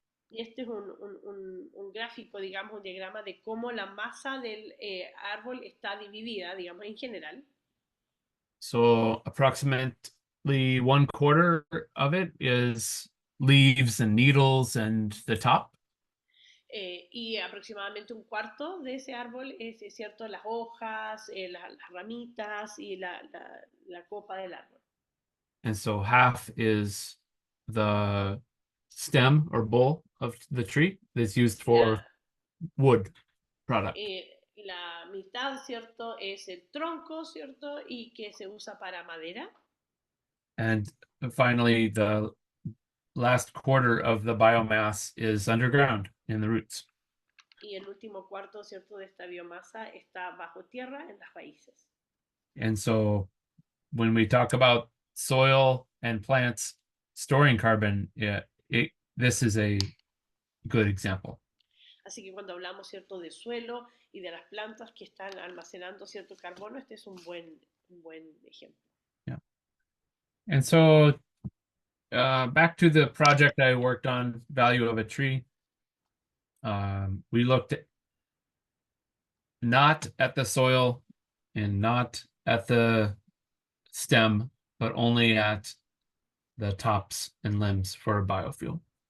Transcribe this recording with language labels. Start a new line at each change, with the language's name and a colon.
Spanish: Y este es un gráfico, digamos, un diagrama de cómo la masa del árbol está dividida, digamos, en general.
English: So approximately 1/4 of it is leaves and needles and the top.
Spanish: Y aproximadamente un cuarto de ese árbol es cierto, las hojas, las ramitas y la copa del árbol.
English: And so half is the stem or bowl of the tree that's used for wood product.
Spanish: La mitad, ¿cierto?, es el tronco, ¿cierto?, y que se usa para madera.
English: And finally, the last quarter of the biomass is underground in the roots.
Spanish: Y el último cuarto, ¿cierto?, de esta biomasa está bajo tierra en las raíces.
English: And so when we talk about soil and plants storing carbon, this is a good example.
Spanish: Así que cuando hablamos, ¿cierto?, de suelo y de las plantas que están almacenando cierto carbono, este es un buen ejemplo.
English: Yeah. And so back to the project I worked on, Value of a Tree. We looked not at the soil and not at the stem, but only at the tops and limbs for a biofuel.